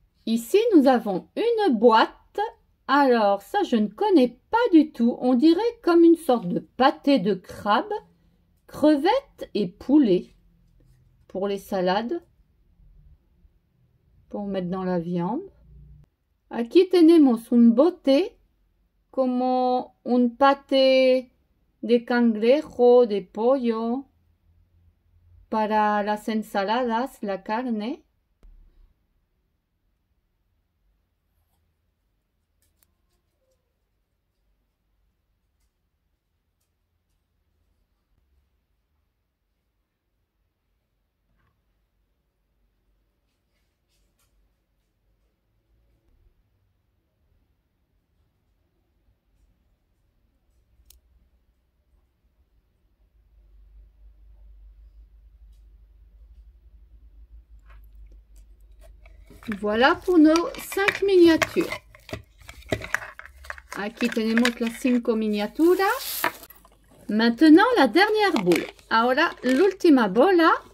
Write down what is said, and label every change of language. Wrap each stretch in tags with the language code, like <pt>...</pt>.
<fr>Ici, nous avons une boîte. Alors, ça, je ne connais pas du tout. On dirait comme une sorte de pâté de crabe, crevettes et poulet. Pour les salades. Pour mettre dans la viande.</fr> <es>Aquí tenemos un bote como un pate de cangrejo, de pollo. Para las ensaladas, la carne.</es> <fr>Voilà pour nos 5 miniatures.</fr> <es>Aquí tenemos las 5 miniaturas.</es> <fr>Maintenant, la dernière boule.</fr> <es>Ahora, l'ultima bola.</es>